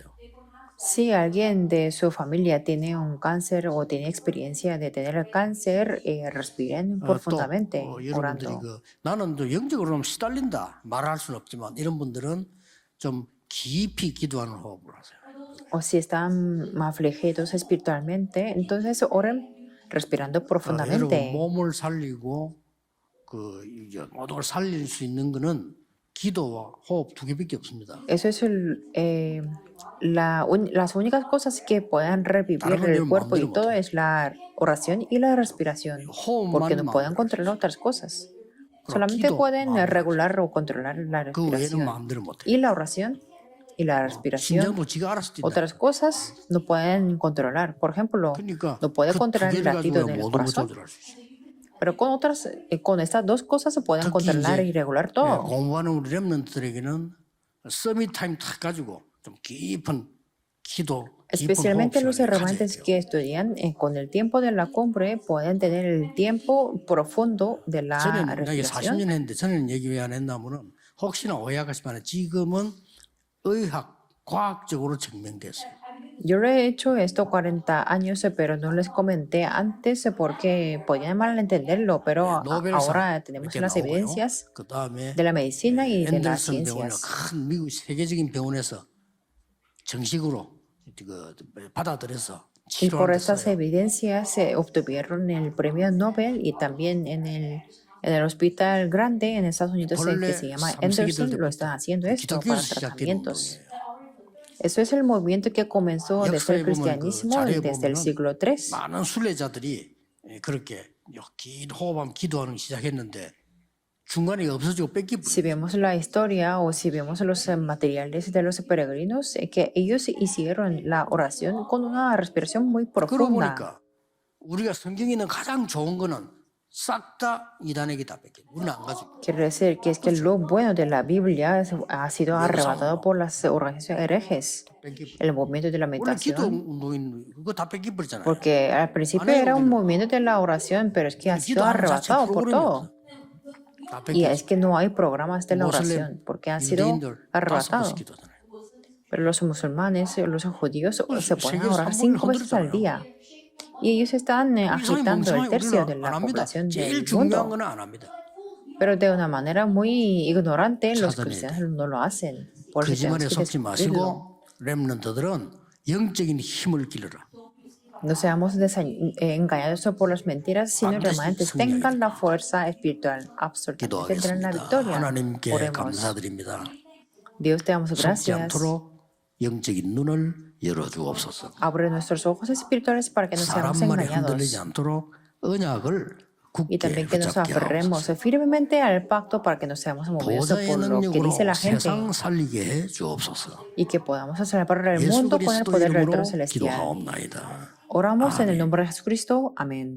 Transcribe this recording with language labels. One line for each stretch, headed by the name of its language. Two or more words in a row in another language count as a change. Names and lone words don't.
Spanish: Si alguien de su familia tiene un cáncer o tiene experiencia de tener el cáncer, respiren profundamente
Korean: 여러분들이
Spanish: orando.
Korean: 나는 또 영적으로 시달린다 말할 수는 없지만 이런 분들은 좀 깊이 기도하는 호흡을 하세요.
Spanish: O si están afligidos espiritualmente, entonces oren respirando
Korean: 여러분
Spanish: profundamente.
Korean: 몸을 살리고 이제 모든 걸 살릴 수 있는 거는 기도와 호흡 두 개밖에 없습니다.
Spanish: Eso es las únicas cosas que puedan revivir
Korean: 다른 건
Spanish: el
Korean: 여러분
Spanish: cuerpo y
Korean: 마음대로
Spanish: todo
Korean: 못해요.
Spanish: es la oración y la respiración, porque
Korean: 호흡만
Spanish: no pueden
Korean: 마음대로
Spanish: controlar otras cosas.
Korean: 그럼
Spanish: Solamente
Korean: 기도
Spanish: pueden
Korean: 마음대로
Spanish: regular o controlar la
Korean: 그 외에는
Spanish: respiración.
Korean: 마음대로 못해요.
Spanish: Y la oración y la respiración,
Korean: 심장도 지가 알아서 뛴다.
Spanish: otras cosas no pueden controlar. Por ejemplo,
Korean: 그러니까
Spanish: no puede
Korean: 그 두
Spanish: controlar el
Korean: 개를
Spanish: latido
Korean: 가지고
Spanish: del
Korean: 모든 걸
Spanish: corazón.
Korean: 조절할 수 있어요.
Spanish: Pero con estas dos cosas se pueden
Korean: 특히
Spanish: controlar
Korean: 이제
Spanish: y regular todo.
Korean: 공부하는 우리 렘넌트들에게는
English: summit time
Korean: 탁 가지고 좀 깊은 기도, 깊은
Spanish: Especialmente
Korean: 호흡
Spanish: los
Korean: 시간을 가져야
Spanish: hermantes
Korean: 돼요.
Spanish: que estudian con el tiempo de la cumbre pueden tener el tiempo profundo de la
Korean: 저는 내가
Spanish: respiración.
Korean: 40년 했는데 저는 얘기 왜 안 했냐면은 혹시나 오해하시면 지금은 의학, 과학적으로 증명됐어요.
Spanish: Yo lo he hecho esto 40 años, pero no les comenté antes porque podían malentenderlo, pero ahora tenemos
Korean: 이렇게
Spanish: las
Korean: 나오고요.
Spanish: evidencias
Korean: 그 다음에
Spanish: de la medicina y de las
Korean: 앤더슨 병원이
Spanish: ciencias.
Korean: 큰 미국 세계적인 병원에서 정식으로 받아들여서
Spanish: Y por estas
Korean: 치료했어요.
Spanish: evidencias se obtuvieron el premio Nobel y también en el hospital grande en Estados Unidos que se llama Anderson lo están haciendo esto para
Korean: 기독교에서 시작된
Spanish: tratamientos.
Korean: 운동이에요.
Spanish: Eso es el movimiento que comenzó desde el
Korean: 역사에 보면 그
Spanish: cristianismo
Korean: 자료에
Spanish: desde el
Korean: 보면은
Spanish: siglo III.
Korean: 많은 순례자들이 그렇게 긴 호흡하면 기도하는 걸 시작했는데 중간에 없어지고 뺏기버려요.
Spanish: Si vemos la historia o si vemos los materiales de los peregrinos, que ellos hicieron la oración con una respiración muy
Korean: 그러고
Spanish: profunda.
Korean: 보니까 우리가 성경에 있는 가장 좋은 거는 싹 다 이단에게 다 뺏겨. 우리는 안 가지고.
Spanish: Quiere decir que es que lo bueno de la Biblia ha sido arrebatado por las organizaciones herejes,
Korean: 뺏기버려.
Spanish: el movimiento de la
Korean: 원래 기도
Spanish: meditación.
Korean: 운동인 그거 다 뺏기버리잖아요.
Spanish: Porque al principio era un movimiento de la oración, pero es que ha sido
Korean: 기도하는 자체
Spanish: arrebatado por
Korean: 프로그램이
Spanish: todo.
Korean: 없어. 다
Spanish: Y es
Korean: 뺏겼습니다.
Spanish: que no hay programas de la oración porque han sido
Korean: 유대인들 5번씩
Spanish: arrebatados.
Korean: 기도하잖아요.
Spanish: Pero los musulmanes, los judíos se ponen a
Korean: 세계에서
Spanish: orar
Korean: 3분을
Spanish: 5 veces al
Korean: 흔들었잖아요.
Spanish: día. Y ellos están
Korean: 이상하게
Spanish: agitando el
Korean: 멍청하게
Spanish: tercio de
Korean: 우리는
Spanish: la
Korean: 안 합니다.
Spanish: población
Korean: 제일
Spanish: del
Korean: 중요한
Spanish: mundo.
Korean: 건 안 합니다.
Spanish: Pero de una manera muy ignorante, los
Korean: 찾아내야
Spanish: cristianos no lo hacen. Por eso tenemos
Korean: 거짓말에
Spanish: que
Korean: 속지
Spanish: descubrirlo.
Korean: 마시고 렘넌트들은 영적인 힘을 기르라.
Spanish: No seamos engañados por las mentiras, sino
Korean: 반드시
Spanish: remanentes
Korean: 승리하게
Spanish: tengan la fuerza espiritual. Absolutamente tendrán la
Korean: 기도하겠습니다.
Spanish: victoria.
Korean: 하나님께
Spanish: Oremos.
Korean: 감사드립니다.
Spanish: Dios, te damos
Korean: 속지
Spanish: gracias.
Korean: 않도록 영적인 눈을 열어주옵소서.
Spanish: Abre nuestros ojos espirituales para que no seamos
Korean: 사람 말에 흔들리지
Spanish: engañados.
Korean: 않도록 언약을
Spanish: Y
Korean: 굳게
Spanish: también que nos
Korean: 붙잡게
Spanish: aferremos
Korean: 하옵소서.
Spanish: firmemente al pacto para que no seamos movidos
Korean: 보좌의
Spanish: por lo que dice
Korean: 능력으로
Spanish: la gente
Korean: 세상 살리게 해 주옵소서.
Spanish: y que podamos salvar el
Korean: 예수
Spanish: mundo con el
Korean: 그리스도
Spanish: poder del
Korean: 이름으로
Spanish: trono celestial.
Korean: 기도하옵나이다.
Spanish: Oramos en el nombre de Jesucristo. Amén.